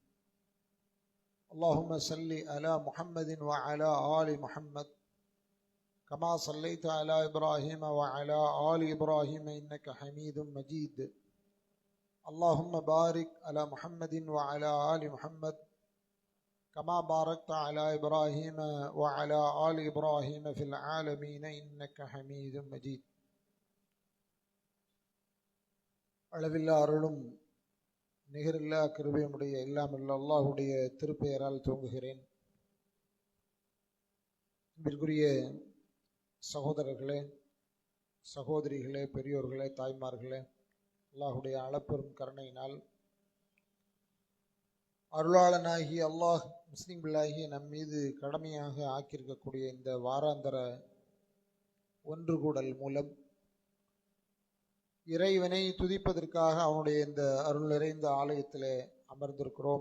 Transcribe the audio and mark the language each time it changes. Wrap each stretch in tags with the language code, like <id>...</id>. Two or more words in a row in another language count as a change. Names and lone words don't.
<ar>اللهم صل على محمد وعلى آل محمد كما صليت على إبراهيم وعلى آل إبراهيم إنك حميد مجيد. اللهم بارك على محمد وعلى آل محمد كما باركت على إبراهيم وعلى آل إبراهيم في العالمين إنك حميد مجيد.</ar> <ta>அளவில்லா அருளும் நிகரில்லா கிருபையுடைய எல்லாமல்ல அல்லாஹுடைய திருப்பெயரால் துவங்குகிறேன். அன்பிற்குரிய சகோதரர்களே, சகோதரிகளே, பெரியோர்களே, தாய்மார்களே, அல்லாஹுடைய அளப்பெரும் கருணையினால் அருளாளனாகி அல்லாஹ் முஸ்லிம்களாகிய நம் மீது கடமையாக ஆக்கியிருக்கக்கூடிய இந்த வாராந்தர ஒன்று கூடல் மூலம் இறைவனை துதிப்பதற்காக அவனுடைய இந்த அருள் நிறைந்த ஆலயத்திலே அமர்ந்திருக்கிறோம்.</ta>